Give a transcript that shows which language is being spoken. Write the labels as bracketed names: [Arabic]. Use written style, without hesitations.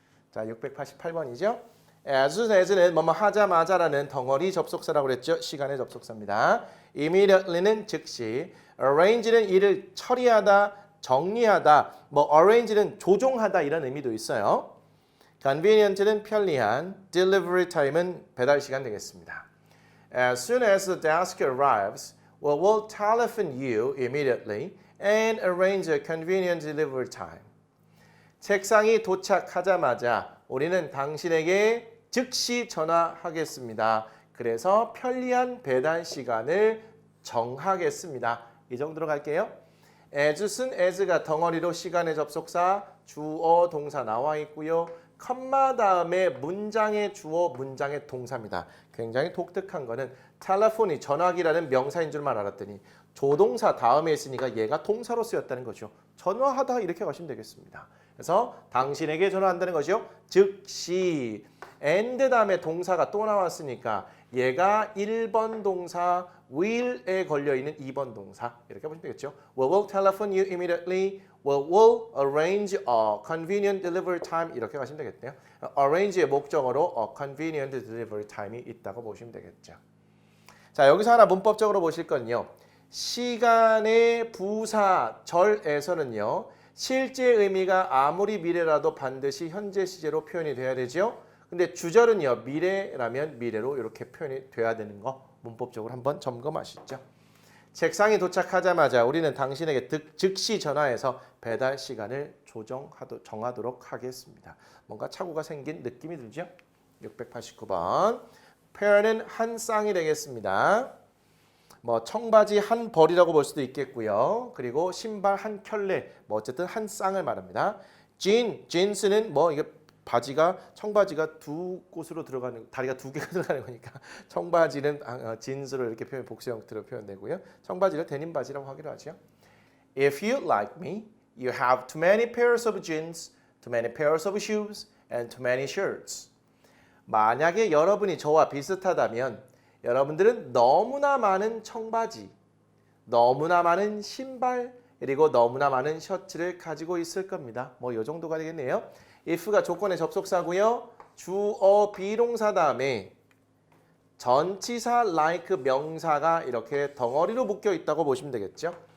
[Korean] 자, 688번이죠. as soon as는 뭐뭐 하자마자라는 덩어리 접속사라고 그랬죠. 시간의 접속사입니다. immediately는 즉시, arrange는 일을 처리하다, 정리하다, 뭐 arrange는 조종하다 이런 의미도 있어요. convenient는 편리한, delivery time은 배달 시간 되겠습니다. [English] As soon as the desk arrives, we will telephone you immediately and arrange a convenient delivery time. [Korean] 책상이 도착하자마자 우리는 당신에게 즉시 전화하겠습니다. 그래서 편리한 배달 시간을 정하겠습니다. 이 정도로 갈게요. as soon as가 덩어리로 시간의 접속사, 주어, 동사 나와 있고요. 컴마 다음에 문장의 주어, 문장의 동사입니다. 굉장히 독특한 거는 텔레폰이 전화기라는 명사인 줄만 알았더니 조동사 다음에 있으니까 얘가 동사로 쓰였다는 거죠. 전화하다 이렇게 가시면 되겠습니다. 그래서 당신에게 전화한다는 거죠. 즉시 and 다음에 동사가 또 나왔으니까 얘가 1번 동사 will에 걸려있는 2번 동사 이렇게 보시면 되겠죠. [English] We will telephone you immediately. We will arrange a convenient delivery time [Korean] 이렇게 가시면 되겠네요. arrange의 목적어로 [English] a convenient delivery time [Korean] 이 있다고 보시면 되겠죠. 자, 여기서 하나 문법적으로 보실 건요. 시간의 부사절에서는요. 실제 의미가 아무리 미래라도 반드시 현재 시제로 표현이 돼야 되죠. 근데 주절은요. 미래라면 미래로 이렇게 표현이 돼야 되는 거 문법적으로 한번 점검하시죠. 책상이 도착하자마자 우리는 당신에게 즉시 전화해서 배달 시간을 정하도록 하겠습니다. 뭔가 착오가 생긴 느낌이 들죠? 689번. pair는 한 쌍이 되겠습니다. 뭐 청바지 한 벌이라고 볼 수도 있겠고요. 그리고 신발 한 켤레, 뭐 어쨌든 한 쌍을 말합니다. jeans는 뭐 이게 바지가 청바지가 두 곳으로 들어가는 다리가 두 개가 들어가는 거니까 청바지는 진스로 이렇게 복수 형태로 표현되고요. 청바지를 데님 바지라고 하기로 하죠. [English] If you like me, you have too many pairs of jeans, too many pairs of shoes, and too many shirts. [Korean] 만약에 여러분이 저와 비슷하다면 여러분들은 너무나 많은 청바지, 너무나 많은 신발, 그리고 너무나 많은 셔츠를 가지고 있을 겁니다. 뭐 이 정도가 되겠네요. if가 조건의 접속사고요. 주어 비동사 다음에 전치사 like 명사가 이렇게 덩어리로 묶여 있다고 보시면 되겠죠.